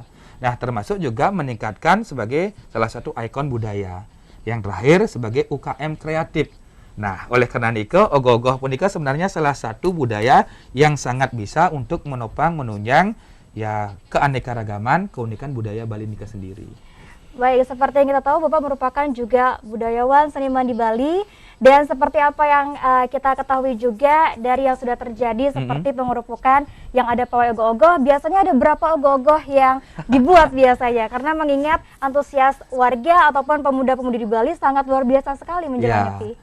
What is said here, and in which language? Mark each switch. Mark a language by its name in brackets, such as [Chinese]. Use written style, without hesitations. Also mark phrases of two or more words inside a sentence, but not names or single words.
[Indonesian] Nah, termasuk juga meningkatkan sebagai salah satu ikon budaya. Yang terakhir sebagai UKM kreatif. Nah, oleh karena itu, ogoh-ogoh punika sebenarnya salah satu budaya yang sangat bisa untuk menopang, menunjang ya keanekaragaman, keunikan budaya Bali nika sendiri. Baik, seperti yang kita tahu Bapak merupakan juga budayawan seniman di Bali. Dan seperti apa yang kita ketahui juga dari yang sudah terjadi seperti pengerupukan yang ada pawai ogoh-ogoh, biasanya ada berapa ogoh-ogoh yang dibuat biasanya, karena mengingat antusias warga ataupun pemuda-pemudi di Bali sangat luar biasa sekali menjelang Nyepi.